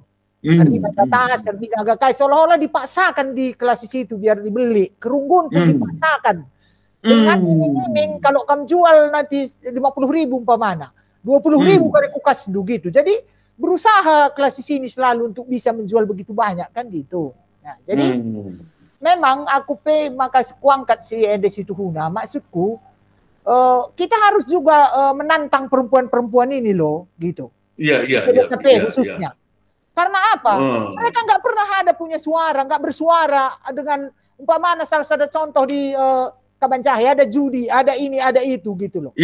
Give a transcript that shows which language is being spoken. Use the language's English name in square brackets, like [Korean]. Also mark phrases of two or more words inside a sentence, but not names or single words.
[Indonesian] Terlibat atas, terlibat agak kaya seolah-olah dipaksakan di klasis itu biar dibeli. Kerunggun pun dipaksakan. Dengan iming kalau kamu jual nanti 50.000 umpamana, 20.000 kali kukas gitu. Jadi berusaha klasis ini selalu untuk bisa menjual begitu banyak kan gitu. Nah, jadi memang aku [Batak Karo] maka kuangkat si Ende Situhuna [Indonesian] maksudku kita harus juga menantang perempuan-perempuan ini loh, gitu. Iya, iya, iya. PDKP iya, khususnya. Karena apa? Mereka nggak pernah ada punya suara, nggak bersuara dengan umpamanya salah satu contoh di Kabancahaya ada judi, ada ini, ada itu gitu loh.